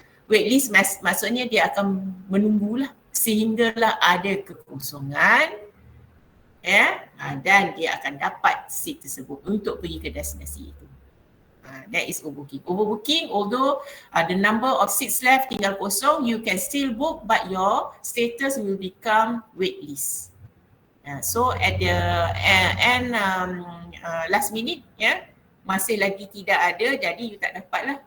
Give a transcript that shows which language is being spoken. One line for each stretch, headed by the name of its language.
Malay: Wait list maksudnya dia akan menunggulah sehinggalah ada kekosongan dan dia akan dapat seat tersebut untuk pergi ke destinasi itu.
English: That is overbooking. Overbooking, although the number of seats left
Malay: tinggal kosong,
English: you can still book but your status will become waitlist.
Malay: So
English: at the end last minute,
Malay: masih lagi tidak ada, jadi you tak dapat lah.